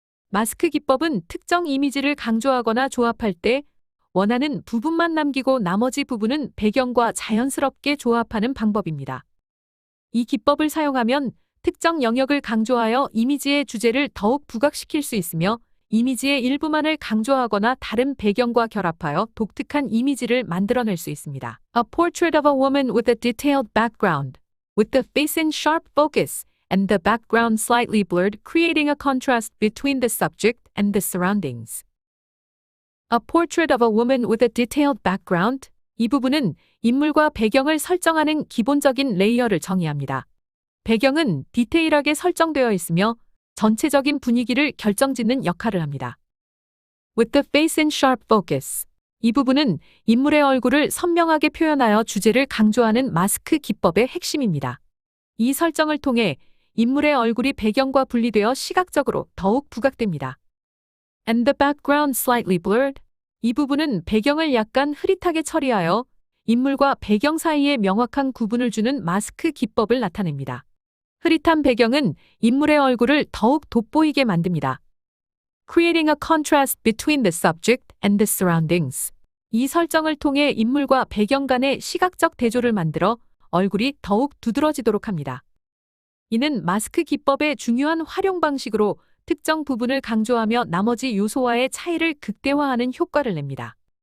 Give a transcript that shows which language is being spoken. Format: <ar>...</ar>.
<ko>마스크 기법은 특정 이미지를 강조하거나 조합할 때 원하는 부분만 남기고 나머지 부분은 배경과 자연스럽게 조합하는 방법입니다. 이 기법을 사용하면 특정 영역을 강조하여 이미지의 주제를 더욱 부각시킬 수 있으며 이미지의 일부만을 강조하거나 다른 배경과 결합하여 독특한 이미지를 만들어낼 수 있습니다.</ko> <en>A portrait of a woman with a detailed background, with the face in sharp focus and the background slightly blurred, creating a contrast between the subject and the surroundings. A portrait of a woman with a detailed background.</en> <ko>이 부분은 인물과 배경을 설정하는 기본적인 레이어를 정의합니다. 배경은 디테일하게 설정되어 있으며 전체적인 분위기를 결정짓는 역할을 합니다.</ko> <en>With the face in sharp focus.</en> <ko>이 부분은 인물의 얼굴을 선명하게 표현하여 주제를 강조하는 마스크 기법의 핵심입니다. 이 설정을 통해 인물의 얼굴이 배경과 분리되어 시각적으로 더욱 부각됩니다.</ko> <en>And the background slightly blurred.</en> <ko>이 부분은 배경을 약간 흐릿하게 처리하여 인물과 배경 사이에 명확한 구분을 주는 마스크 기법을 나타냅니다. 흐릿한 배경은 인물의 얼굴을 더욱 돋보이게 만듭니다.</ko> <en>Creating a contrast between the subject and the surroundings.</en> <ko>이 설정을 통해 인물과 배경 간의 시각적 대조를 만들어 얼굴이 더욱 두드러지도록 합니다. 이는 마스크 기법의 중요한 활용 방식으로 특정 부분을 강조하며 나머지 요소와의 차이를 극대화하는 효과를 냅니다.</ko>